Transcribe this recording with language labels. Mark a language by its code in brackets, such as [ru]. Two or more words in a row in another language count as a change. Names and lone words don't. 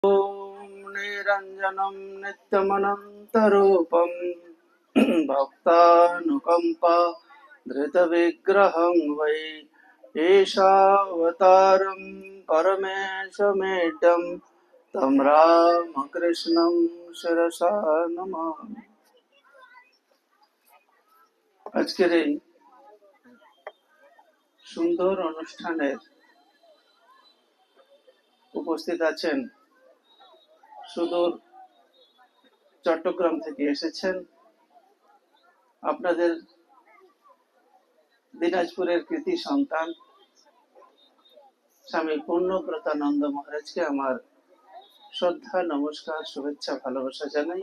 [sa] ॐ निरञ्जनं नित्यमनन्तरूपं भक्तानुकम्पा धृतविग्रहं वै एषावतारं परमेशमेड्यं तं रामकृष्णं शिरसा नमामि। [bn] আজকের এই সুন্দর অনুষ্ঠানের উপস্থিত আছেন সুদূর চট্টগ্রাম থেকে এসেছেন আপনাদের দিনাজপুরের কৃতি সন্তান স্বামী পূর্ণব্রতানন্দ মহারাজকে আমার শ্রদ্ধা, নমস্কার, শুভেচ্ছা, ভালোবাসা জানাই।